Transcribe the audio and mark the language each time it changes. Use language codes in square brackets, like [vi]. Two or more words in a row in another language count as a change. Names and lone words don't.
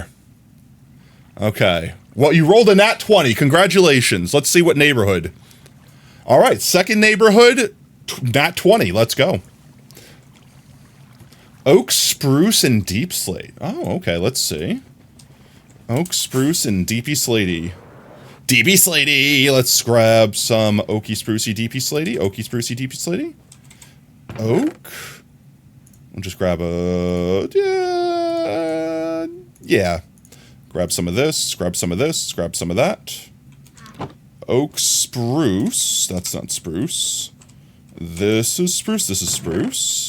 [en] Okay. Well, you rolled a nat 20. Congratulations. Let's see what neighborhood. All right, second neighborhood, nat 20. Let's go. Oak, spruce, and deep slate. Oh, okay, let's see. Oak, spruce, and deepy slatey. Deepy slatey! Let's grab some oaky, sprucey, deepy slatey. Oaky, sprucey, deepy slatey. Oak. We'll just grab a... yeah. Grab some of this, grab some of this, grab some of that. Oak, spruce. That's not spruce. This is spruce, this is spruce.